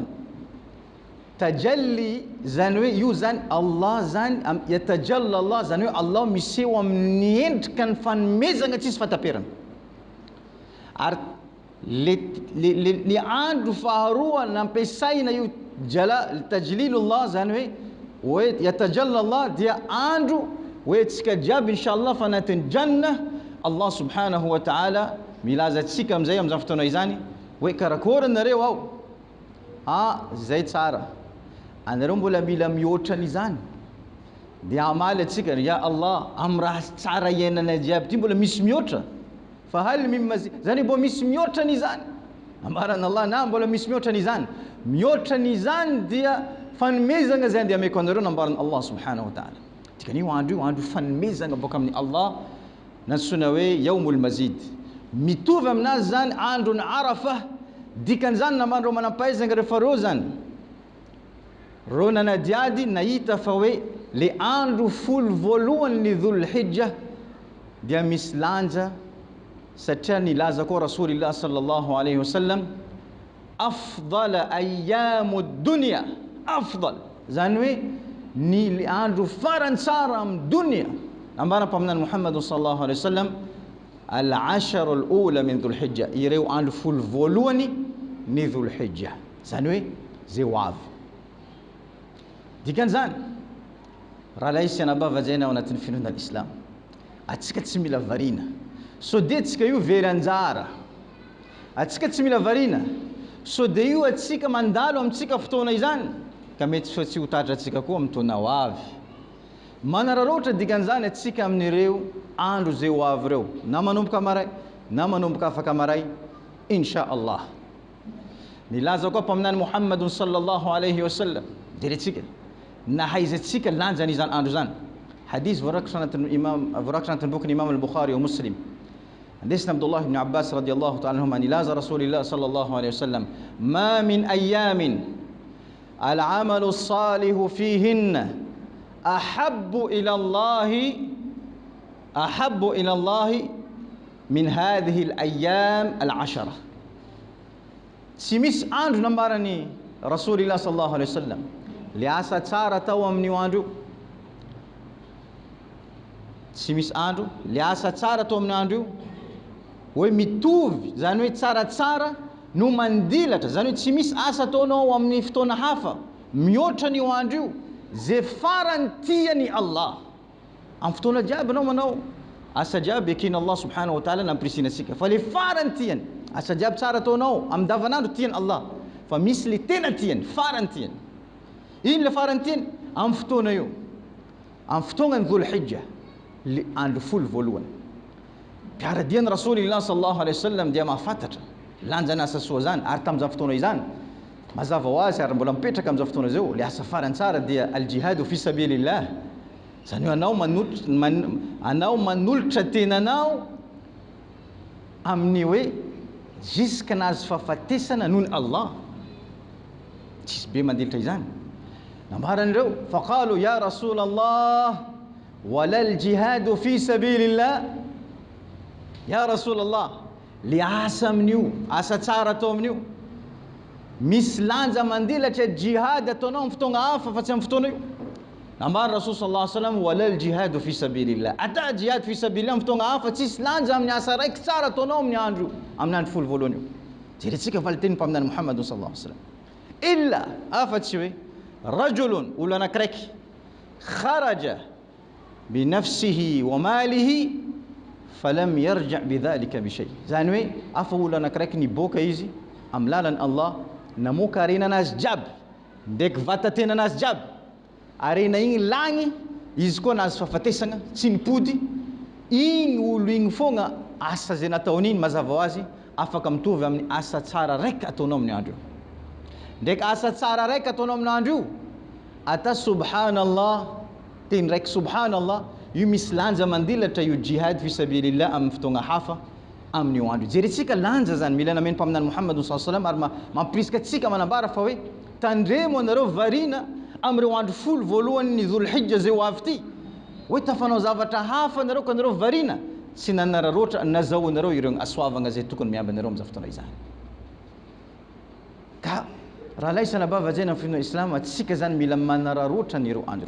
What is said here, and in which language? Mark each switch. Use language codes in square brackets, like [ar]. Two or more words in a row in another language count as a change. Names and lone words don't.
[mg] Tajalli zany hoe io zany Allah zany, [ar] يتجلى الله [mg] zany hoe Allah miseho amin'ny endrika ny fanomezana tsisy fataperana. Ary le andro faharoa nampiasaina io tajlilullah zany hoe [ar] يتجلى الله [mg] dia andro hoe tsika jiaby inshallah fa anatin'ny janna [ar] الله سبحانه وتعالى [mg] milaza tsika amizay amin'izany fotoana izany hoe karakory nareo ao, zay tsara, anareo mbola mila mihoatra n'izany dia amaly atsika [ar] يا الله [mg] amin'ny raha tsara iainana jiaby ty mbola misy mihoatra, fa [ar] هل من مزيد [mg] zany mbola misy mihoatra n'izany. Ambarana Allah na mbola misy mihoatra n'izany, mihoatra n'izany dia fanomezana zay andeha ameko anareo nambarana [ar] الله سبحانه وتعالى. [mg] Dikan'io andro fanomezana boka amin'ny Allah nantsona hoe [ar] يوم المزيد, [mg] mitovy aminazy zany andro ny Arafa. Dikan'izany namandreo manampahaizana rehefa reo zany reo nanadiady nahita fa hoe le andro folo voalohany ny dhulhijja dia misy lanja, satria nilaza koa [ar] رسول الله صلى الله عليه وسلم أفضل أيام الدنيا, [mg] afdal zany hoe ny andro farany tsara amin'ny dunia. [ar] Ambara-paminany Muhammad صلى الله عليه وسلم العشر الأولى من ذي الحجة, [mg] ireo andro folo voalohany ny dhulhijja, zany hoe zay ho avy. Dikan'izany raha laisy anabavajaina ao anatin'ny finoana al-islam, atsika tsy mila varina, so de atsika io veran-jara, atsika tsy mila varina, so de io atsika mandalo amintsika fotoana izany ka mety fa tsy ho tatra atsika koa amin'ny taona ho avy. Manararaotra dikan'izany atsika amin'ireo andro zay ho avy reo, na manomboka maray na manomboka afaka maray [ar] إن شاء الله. [mg] Nilaza koa paminany Muhammadun [ar] صلى الله عليه وسلم [mg] diretsika nahaizatsika lanjany izany andro zany. Hadith voarakitra anatin'ny bokin'ny Imam al-Bukhari wa Muslim. [ar] Andesina عبد الله بن عباس رضي الله تعالى عنهما nilaza رسول الله صلى الله عليه وسلم ما من أيام العمل الصالح فيهن أحب إلى الله من هذه الأيام العشرة. [mg] Tsy misy andro nambarany [ar] رسول الله صلى الله عليه وسلم, [mg] le asa tsara tao amin'io andro tsy misy andro, le asa tsara tao amin'ny andro io hoe mitovy, zany hoe tsaratsara no mandilatra, zany hoe tsy misy asa ataonao amin'ny fotoana hafa mihoatra n'io andro io zay farany tiany Allah. Amin'ny fotoana jiaby anao manao asa jiaby eken'i [ar] الله سبحانه وتعالى [mg] nampirisina antsika, fa le farany tiany asa jiaby tsara ataonao amin'ny davanandro tiany Allah, fa misy le tena tiany, farany tiany. Ino le farany tiany? Amin'ny fotoana io, amin'ny fotoanany Dhul-Hijja, le andro folo voalohany. Mpiaradian'i [ar] رسول الله صلى الله عليه وسلم [mg] dia mahafantatra lanjana asa soa zany, ary tamin'izany fotoana izany mazava ho azy ary mbola mipetraka amin'izao fotoana izao, le asa farany tsara dia [ar] الجهاد في سبيل الله. [mg] Zany hoe anao manolotra tenanao amin'ny hoe jusque nazy fahafatesana nohon'ny Allah. Tsisy be mandilitra izany. [ar] Nambaran'ireo فقالوا يا رسول الله ولا الجهاد في سبيل الله. يا رسول الله, [mg] le asa amin'io, asa tsara atao amin'io, misy lanja mandilatra jihad ataonao amin'ny fotoana hafa fa tsy amin'ny fotoana io. [ar] Nambara رسول صلى الله عليه وسلم ولا الجهاد في سبيل الله. [mg] Ata [ar] جهاد في سبيل الله [mg] amin'ny fotoana hafa tsisy lanja amin'ny asa raiky tsara ataonao amin'ny andro folo voalohany io. Jerentsika fa le tenin'ny mpaminany Muhammad [ar] صلى الله عليه وسلم. [mg] Illa afa-tsy hoe rajulun, olo anakiraiky, [ar] خرج بنفسه وماله فلم يرجع بذلك بشيء. [mg] Zany hoe afa olo anakiraiky niboaka izy amin'ny lalan'ny Allah, namoaka arenanazy jiaby ndraiky vatatenanazy jiaby, arena igny lagny, izy koa nazy fahafatesana tsy nipody, igny olo igny fogna asa zay nataon'iny mazava ho azy afaka mitovy amin'ny asa tsara raiky ataonao amin'ny andro io. Ndraiky asa tsara raiky ataonao amin'ny andro io, ata subhanallah, teny raiky subhanallah, io misy lanja mandilatra io [ar] جهاد في سبيل الله [mg] amin'ny fotoagna hafa amin'io andro. Jerentsika lanja zany mila nameny mpaminany Muhammad [ar] صلى الله عليه وسلم, [mg] ary mampirisika atsika manambara fa hoe tandremo anareo varina amin'ireo andro folo voalohany ny Dhul-Hijja zay ho avy ty, hoe tafanao zavatra hafa anareo ka anareo varina tsy nanararoatra nazahoanareo ireo asoavagna zay tokony miamby anareo amin'izao fotoana izany. Ka raha laisana bavajena amin'ny finoana Islam, atsika zany mila manararoatra n'ireo andro.